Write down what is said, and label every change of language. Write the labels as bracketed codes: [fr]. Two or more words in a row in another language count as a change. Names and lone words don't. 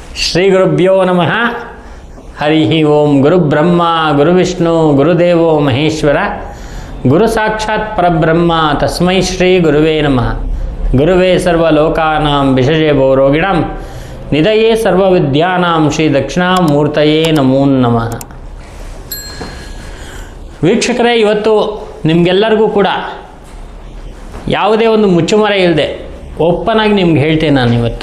[sa] ಶ್ರೀ ಗುರುಭ್ಯೋ ನಮಃ. ಹರಿ ಓಂ. ಗುರುಬ್ರಹ್ಮ ಗುರುವಿಷ್ಣು ಗುರುದೇವೋ ಮಹೇಶ್ವರ, ಗುರು ಸಾಕ್ಷಾತ್ ಪರಬ್ರಹ್ಮ ತಸ್ಮೈ ಶ್ರೀ ಗುರುವೇ ನಮಃ. ಗುರುವೇ ಸರ್ವಲೋಕಾನಾಂ ವಿಷಜೇ ಭವರೋಗಿಣಾಂ ನಿಧಯೇ ಸರ್ವವಿದ್ಯಾನಾಂ ಶ್ರೀ ದಕ್ಷಿಣಾಮೂರ್ತಯೇ ನಮೋ ನಮಃ. [kn] ವೀಕ್ಷಕರೇ, ಇವತ್ತು ನಿಮಗೆಲ್ಲರಿಗೂ ಕೂಡ ಯಾವುದೇ ಒಂದು ಮುಚ್ಚುಮರೆ ಇಲ್ಲದೆ ಓಪನ್ ಆಗಿ ನಿಮ್ಗೆ ಹೇಳ್ತೇನೆ ನಾನು ಇವತ್ತು.